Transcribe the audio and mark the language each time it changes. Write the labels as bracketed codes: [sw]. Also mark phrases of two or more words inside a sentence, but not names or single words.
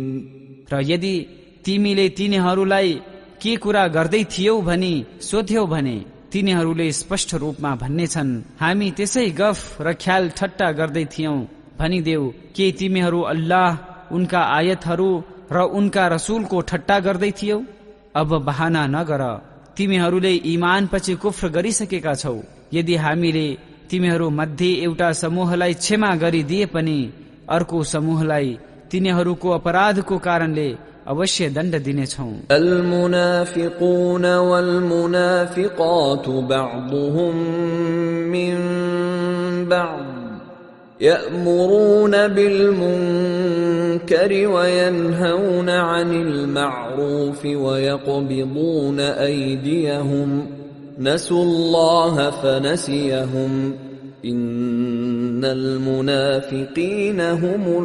[ne] र यदि तिमीले तिनीहरूलाई के कुरा गर्दै थियौ भनी सोध्यौ भने तिनीहरूले स्पष्ट रूपमा भन्नेछन् हामी त्यसै गफ र ख्याल ठट्टा गर्दै थियौं। भनिदेऊ के तिमीहरू अल्लाह उनका आयतहरू र उनका रसूलको ठट्टा गर्दै थियौ? अब बहाना नगर, तिमीहरूले ईमान पछि कुफ्र गरिसकेका छौ। यदि हामीले तिमीहरू मध्ये एउटा समूहलाई क्षमा गरिदिए पनि अर्को समूहलाई तिनीहरूको अपराधको कारणले अवश्य दण्ड दिनेछौं। [ar] المنافقون والمنافقات بعضهم من بعض يأمرون بالمنكر وينهون عن المعروف ويقبضون أيديهم نسوا الله فنسيهم إن المنافقين هم